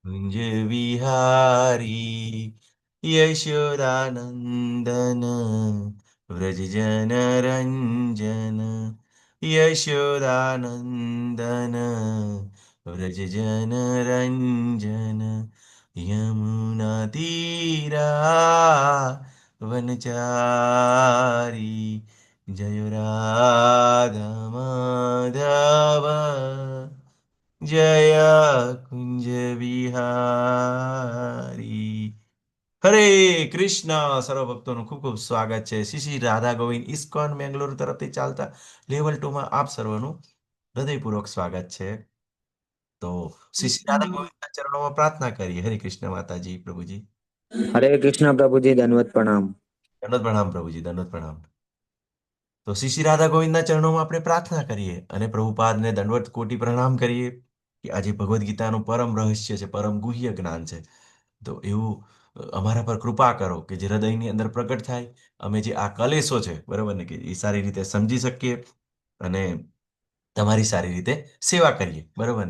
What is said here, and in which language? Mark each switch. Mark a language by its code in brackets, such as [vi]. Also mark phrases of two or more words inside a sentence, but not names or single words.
[hi] कुंज विहारी यशोदानंदन व्रज जन रंजन यशोदानंदन व्रज जन रंजन यमुना तीरा वनचारी जय राधा माधव जय कुंज વિહારી. [gu] હરે કૃષ્ણ. સર્વ ભક્તોનું ખૂબ ખૂબ સ્વાગત છે. શ્રી શ્રી રાધા ગોવિંદ ઇસ્કોન બેંગ્લોર તરફથી ચાલતા લેવલ 2માં આપ સર્વનું હૃદયપૂર્વક સ્વાગત છે. તો શ્રી શ્રી રાધા ગોવિંદના ચરણોમાં પ્રાર્થના કરીએ. હરે કૃષ્ણ માતાજી પ્રભુજી. [hi] हरे कृष्णा प्रभु जी दंडवत प्रणाम। [gu] દંડવત પ્રણામ પ્રભુજી, દંડવત પ્રણામ. તો શ્રી શ્રી રાધા ગોવિંદના ચરણોમાં આપણે પ્રાર્થના કરીએ અને પ્રભુપાદને દંડવત કોટી પ્રણામ કરીએ કે આજે ભગવદ્ ગીતાનું પરમ રહસ્ય છે, પરમ ગુહ્ય જ્ઞાન છે. તો એવું અમારા પર કૃપા કરો કે જે હૃદયની અંદર પ્રગટ થાય, અમે જે આ કલેશો છે બરાબર ને, કે એ સારી રીતે સમજી શકીએ અને તમારી સારી રીતે સેવા કરીએ બરાબર ને.